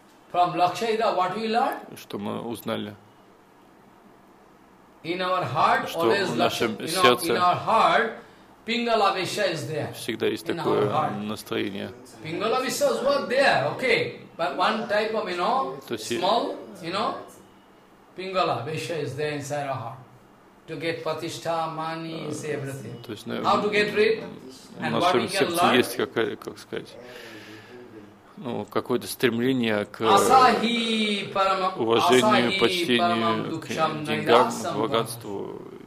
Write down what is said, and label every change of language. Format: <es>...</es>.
<en>From Lakshahira, what we learned?</en> <ru>Что мы узнали?</ru> <en>In our heart,</en> <ru>что в нашем сердце,</ru> <en>in our heart, Pingala Visha is there.</en> <ru>Всегда есть такое настроение.</ru> <en>Pingala Visha is what there, okay? But one type of, you know, small, you know, Pingala Visha is there inside our heart. To get Patishtha, money, is everything.</en> <ru>То есть,</ru> <en>how to get rid?</en> <ru>В нашем сердце есть какая, как сказать? Ну, какое-то стремление к уважению, почтению, к деньгам, к богатству.</ru>